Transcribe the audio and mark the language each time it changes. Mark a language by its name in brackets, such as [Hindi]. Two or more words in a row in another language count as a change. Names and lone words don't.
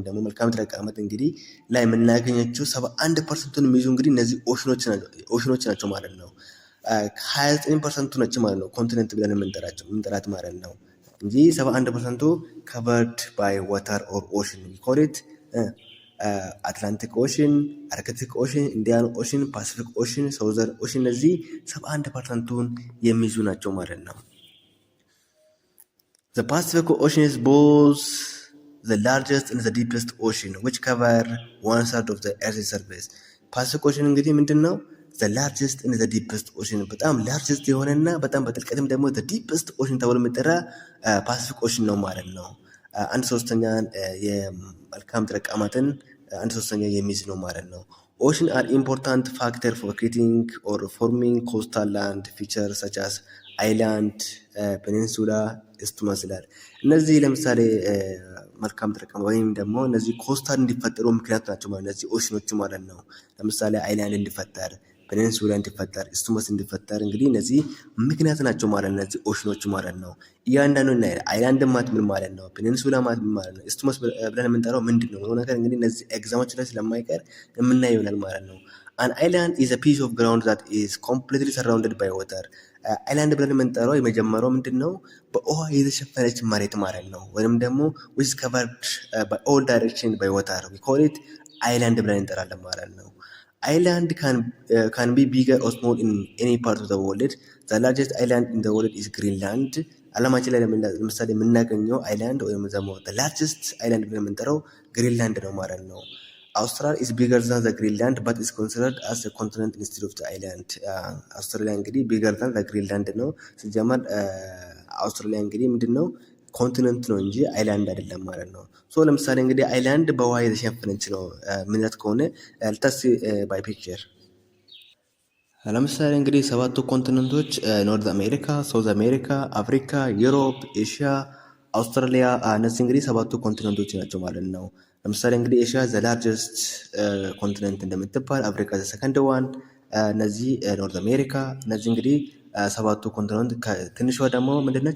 [Amharic] ደግሞ መልክዓ ምድር አቀማመጥ እንግዲህ ላይ የምናገኘችው 71%ቱን የሚይዙ እንግዲህ እነዚህ ኦሽኖች ናቸው ማለት ነው። 29%ቱ ናቸው ማለት ነው ኮንቲኔንት ብለን የምንጠራት ማለት ነው እንጂ 71%ቱ [English] covered by water or ocean [Amharic] ኮሪት አትላንቲክ ኦሽን፣ አርክቲክ ኦሽን፣ ኢንዲያን ኦሽን፣ ፓሲፊክ ኦሽን፣ ሳውዘርን ኦሽን እነዚህ 71%ቱን የሚይዙ ናቸው ማለት ነው። [English] The Pacific Ocean is both the largest and the deepest ocean which cover 1/3 of the Earth's surface. [Amharic] ፓሲፊክ ኦሽን እንግዲህ ምንድን ነው? [English] the largest and the deepest ocean [Amharic] በጣም ላርጀስት የሆነና በጣም በጥልቀትም ደግሞ [English] the deepest ocean [Amharic] ተብሎ የሚጠራ ፓሲፊክ ኦሽን ነው ማለት ነው። 1/3 የመልክዓ ምድር አቀማመጥን 1/3 የሚይዝ ነው ማለት ነው። [English] Ocean are important factor for creating or forming coastal land features such as island, peninsula, isthmus [Amharic] ይላል። እነዚህ ለምሳሌ መልክዓ ምድር አቀማመጥ ወይም ደግሞ እነዚህ ኮስታል እንዲፈጠሩ ምክንያት ናቸው ማለት እነዚህ ኦሽኖቹ ማለት ነው። ለምሳሌ አይላንድ እንዲፈጠር፣ ፔኒንሱላ እንዲፈጠር፣ ኢስቱመስ እንዲፈጠር እንግዲህ እነዚህ ምክንያት ናቸው ማለት ነው እነዚህ ኦሽኖቹ ማለት ነው። እያንዳንዱ እናያለን። አይላንድ ማለት ምን ማለት ነው? ፔኒንሱላ ማለት ምን ማለት ነው? ኢስቱመስ ብለን የምንጠራው ምንድን ነው? ነገር እንግዲህ እነዚህ ኤግዛሞች ላይ ስለማይቀር የምናየው ይሆናል ማለት ነው። [English] An island is a piece of ground that is completely surrounded by water. [Amharic] አይላንድ ብለን የምንጠራው የመጀመሪያው ምንድን ነው? በውሃ የተሸፈነች መሬት ማለት ነው። ወይም ደግሞ [English] which is covered by all direction by water. We call it island [Amharic] ብለን እንጠራለን ማለት ነው። [English] Island can be bigger or small in any part of the world. The largest island in the world is Greenland. [Amharic] ዓለማችን ላይ ለምሳሌ የምናገኘው አይላንድ ወይም ደግሞ [English] the largest island [Amharic] ብለን የምንጠራው ግሪንላንድ ነው ማለት ነው። [English] Australia is bigger than the Greenland but is considered as a continent instead of the island. [Amharic] አውስትራሊያ እንግዲህ [English] bigger than the Greenland [Amharic] ነው። ሲጀመር አውስትራሊያ እንግዲህ ምንድን ነው? ኮንቲነንት ነው እንጂ አይላንድ አይደለም ማለት ነው። ሶ ለምሳሌ እንግዲህ አይላንድ በውሃ የተሸፈነች ነው ምንነት ከሆነ ልታስ [English] by picture [Amharic] ለምሳሌ እንግዲህ 7ቱ ኮንቲነንቶች ኖርዝ አሜሪካ፣ ሳውዝ አሜሪካ፣ አፍሪካ፣ ዩሮፕ፣ ኤሽያ፣ አውስትራሊያ እነዚህ እንግዲህ 7ቱ ኮንቲነንቶች ናቸው ማለት ነው። ለምሳሌ እንግዲህ ኤሽያ [English] the largest continent [Amharic] እንደምትባል፣ አፍሪካ [English] the second one፣ [Amharic] እነዚህ ኖርዝ አሜሪካ፣ እነዚህ እንግዲህ 7ቱ ኮንቲነንት። ትንሿ ደግሞ ምንድነች?